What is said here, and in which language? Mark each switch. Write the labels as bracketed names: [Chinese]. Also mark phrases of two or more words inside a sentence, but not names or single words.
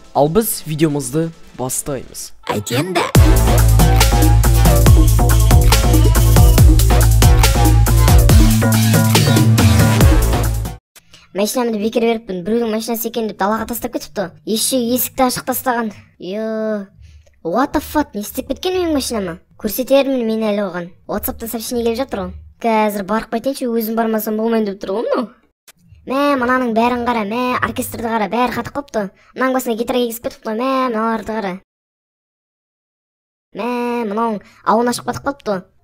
[Kazakh] Ал біз видеомызды бастаймыз. Айт енді. Машинамды бекер беріппін, біреудің машинасы екен деп далаға тастап кетіпті. Есікті ашық тастаған. [English] What the fuck, [Kazakh] не істеп кеткен менің машинама? Көрсетермін мен әлі оған. WhatsApp-тан сообщение келіп жатыр ғой. Қазір барып қайтайыншы, өзім бармасам болмайын деп тұр ғой мынау. Мынаның бәрін қара, оркестрді қара, бәрі қатып қалыпты. Мынаның басына гитара егізіп кетіпті ғой, мыналарды қара. Мынауың ауын ашып қатып қалыпты.